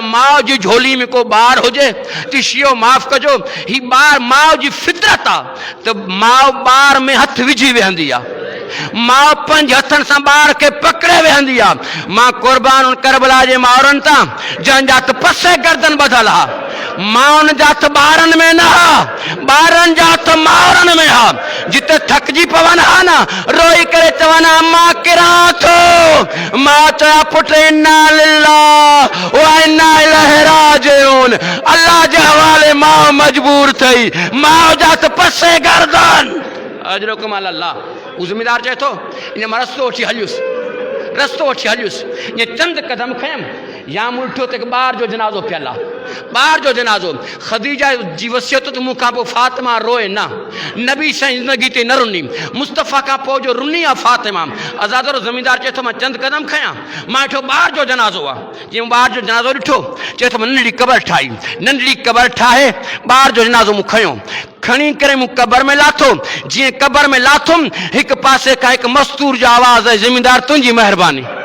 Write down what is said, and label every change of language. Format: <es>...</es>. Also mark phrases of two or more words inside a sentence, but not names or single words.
<sd>माउ जी झोली में को ॿार हुजे त शियो माफ़ कजो ही ॿार माउ जी फितरत आहे त माउ ॿार में हथ विझी वेहंदी आहे मां 5 हथनि सां ॿार खे पकड़े वेहंदी आहे मां कुर्बान उन करबला जे माउरनि तां जंहिंजा हथ पसे गर्दन ॿधल हा माउनि जा हथ ॿारनि में न हा ॿारनि जा हथ माउरनि में हा जिते थकिजी पवनि हा न रोई करे चवनि अम्मा किरां थो मां चया पुट</sd> <ar>إنا لله وإنا إليه راجعون</ar> <sd>अल्लाह जे हवाले माउ मजबूर थई माउ जा हथ पसे गर्दन अजरो कमाल अल्लाह वो ज़िम्मेदार चए थो इन मां रस्तो वठी हलियुसि ईअं चंद कदम खयमि या मूं ॾिठो त हिकु ॿार जो जनाज़ो पियल आहे ॿार जो जनाज़ो ख़दीजा जी वसियत त मूंखां पोइ फातिमा रोए न नबी साईं ज़िंदगी ते न रुनी मुस्तफ़ा खां पोइ जो रुनी आहे फातिमा आज़ादरो ज़मींदार चए थो मां चंद कदम खयां मां ॾिठो ॿार जो जनाज़ो आहे जीअं ॿार जो जनाज़ो ॾिठो चए थो नंढड़ी क़बर ठाहे ॿार जो जनाज़ो मूं खयो खणी करे मूं क़बर में लाथो जीअं क़बर में लाथुमि हिकु पासे खां हिकु मस्तूर जो आवाज़ आहे ज़िमीदार तुंहिंजी महिरबानी</sd>